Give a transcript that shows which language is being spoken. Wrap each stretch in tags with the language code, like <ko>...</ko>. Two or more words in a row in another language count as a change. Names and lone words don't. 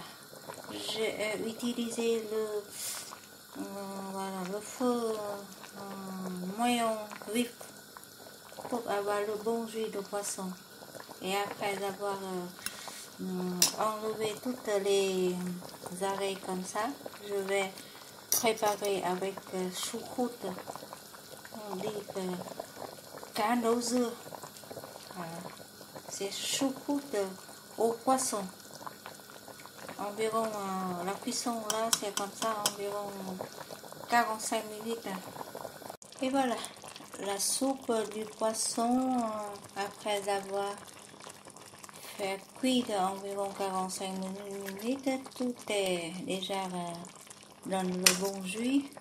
<fr>J'ai utilisé le feu moyen vif pour avoir le bon jus de poisson. Et après avoir enlevé toutes les arêtes comme ça, je vais préparer avec choucroute. On dit</fr> <vi>cá nấu dưa.</vi> <fr>Voilà. C'est choucroute au poisson. Environ, la cuisson là, c'est comme ça, environ 45 minutes. Et voilà, la soupe du poisson, après avoir fait cuire environ 45 minutes, tout est déjà dans le bon jus.</fr>